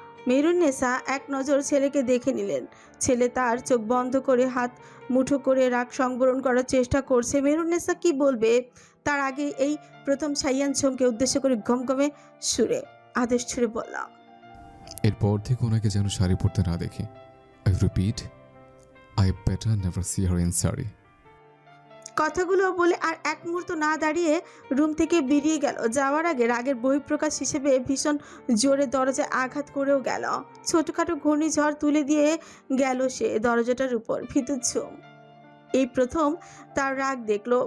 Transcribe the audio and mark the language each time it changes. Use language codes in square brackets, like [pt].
[bn] মেহেরুন্নেসা এক নজর ছেলেকে দেখে নিলেন। ছেলে তার চোখ বন্ধ করে হাত মুঠো করে রাগ সংবরণ করার চেষ্টা করছে। মেহেরুন্নেসা কি বলবে তার আগে এই প্রথম সাইয়ান ঝুমকে উদ্দেশ্য করে গমগমে সুরে আদেশ ছুড়ে বলল, এরপর থেকে ওনাকে যেন শাড়ি পরতে না দেখি। [en] I repeat, I better never see her in sari. [bn] কথাগুলো বলে আর এক মুহূর্ত না দাঁড়িয়ে রুম থেকে বেরিয়ে গেল। যাওয়ার আগে রাগের বহিঃপ্রকাশ হিসেবে ভীষণ জোরে দরজায় আঘাত করেও গেল। ছোটখাটো ঘূর্ণিঝড় তুলে দিয়ে গেল সে দরজাটার উপর। ভীতু ঝুম এই প্রথম তার রাগ দেখলো।